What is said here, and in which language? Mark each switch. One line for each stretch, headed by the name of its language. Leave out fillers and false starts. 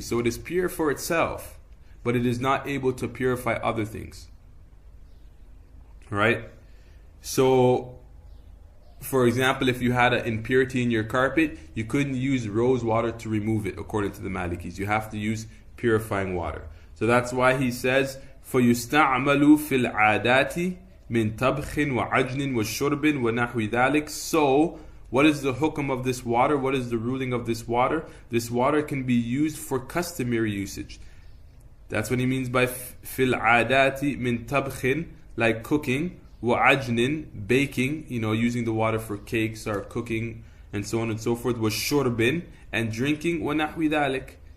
English: So it is pure for itself, but it is not able to purify other things. Right? So, for example, if you had an impurity in your carpet, you couldn't use rose water to remove it, according to the Malikis. You have to use purifying water. So that's why he says,
Arabic: فَيُسْتَعْمَلُ فِي الْعَادَاتِ مِنْ طَبْخٍ وَعَجْنٍ وَشُرْبٍ وَنَحْوِ ذَلِكَ.
English: So, what is the hukm of this water? What is the ruling of this water? This water can be used for customary usage. That's what he means by
Arabic: fil adati min tabkhin,
English: like cooking,
Arabic: wa ajnin,
English: baking, using the water for cakes or cooking and so on and so forth,
Arabic: wa shurbin,
English: and drinking,
Arabic: wa nahwi dhalik.